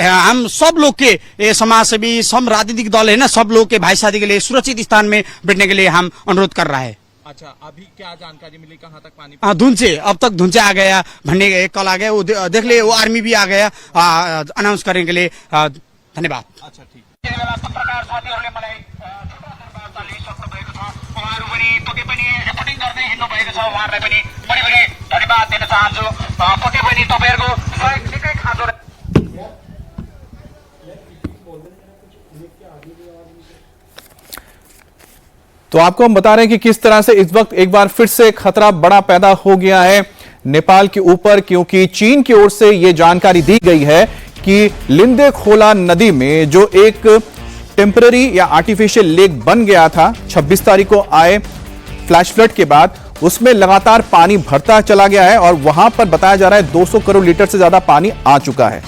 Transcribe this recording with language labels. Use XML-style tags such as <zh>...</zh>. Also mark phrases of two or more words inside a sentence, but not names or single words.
<hi>हम सब लोग के समाज सेवी, सब राजनीतिक दल है ना, सब लोग के भाई शादी के लिए सुरक्षित स्थान में बैठने के लिए हम अनुरोध कर रहा है। अच्छा, अभी क्या जानकारी मिली, कहाँ तक पानी? धुंचे, अब तक धुंचे आ गया, भन्ने कल आ गया, वो देख ले, वो आर्मी भी आ गया अनाउंस करने के लिए।</hi> <ne>धन्यवाद। अच्छा, ठीक। धन्यवाद दिन चाहन्छु। पक्कै पनि तपाईहरुको सहयोग निकै खाँचो।</ne> <hi>तो आपको हम बता रहे हैं कि किस तरह से इस वक्त एक बार फिर से खतरा बड़ा पैदा हो गया है नेपाल के ऊपर, क्योंकि चीन की ओर से यह जानकारी दी गई है कि लिंदे खोला नदी में जो एक टेम्पररी या</hi> <en>artificial lake</en> <hi>बन गया था 26 तारीख को आए</hi> <en>flash flood</en> <hi>के बाद, उसमें लगातार पानी भरता चला गया है और वहां पर बताया जा रहा है 200 करोड़ लीटर से ज्यादा पानी आ चुका है।</hi>